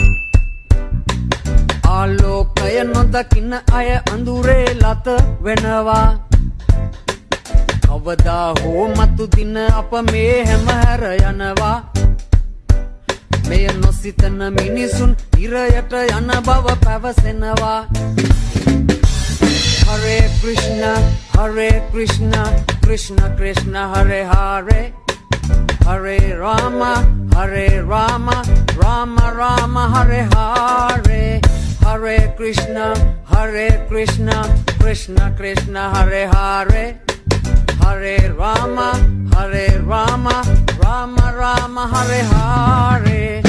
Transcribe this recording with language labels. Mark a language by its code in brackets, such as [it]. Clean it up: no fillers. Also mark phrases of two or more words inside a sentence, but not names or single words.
[si] ආලෝකය නොදකින්න අය අඳුරේ ලත වෙනවා අවදා හෝ මතු දින අප මේ හැම හැර යනවා මෙය නොසිතන මිනිසුන් ඉරයට යන බව පැවසෙනවා [sa] हरे कृष्ण कृष्ण कृष्ण हरे हरे हरे राम राम राम हरे हरे हरे कृष्ण कृष्ण कृष्ण हरे हरे हरे राम राम हरे हरे